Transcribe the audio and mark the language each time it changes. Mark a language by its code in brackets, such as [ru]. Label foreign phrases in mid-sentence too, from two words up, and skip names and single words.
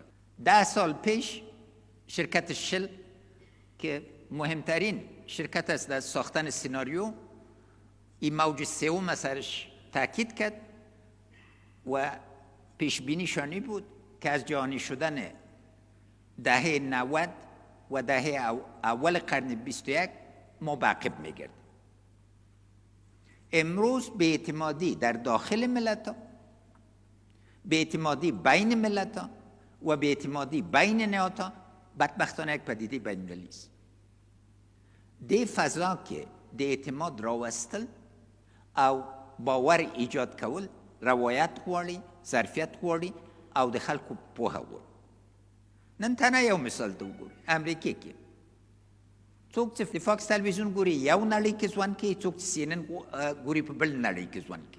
[fa] 10 سال پیش شرکت شل که مهمترین شرکت است در ساختن سیناریو، این موج سوم سرش تاکید کرد و پیش بینی شانی بود که از جهانی شدن دهه 90 و دهه اول قرن 21 ما به عقب میگردیم. امروز بی‌اعتمادی در داخل ملت‌ها، بی‌اعتمادی بین ملت‌ها و بی‌اعتمادی بین نهادها بدبختانه یک پدیده بین‌المللی است. [ps] دی فضا که دی اعتماد راوستل او باور ایجاد کول روایت غواړي، ظرفیت غواړي او د خلکو پوهه غواړي. نن تنها یو مثال ته وګورئ. امریکا کې څوک چې د فاکس تلویزیون ګوري یو نړۍ کې ژوند کوي، څوک چې سی ان ان ګوري په بل نړۍ کې ژوند کوي.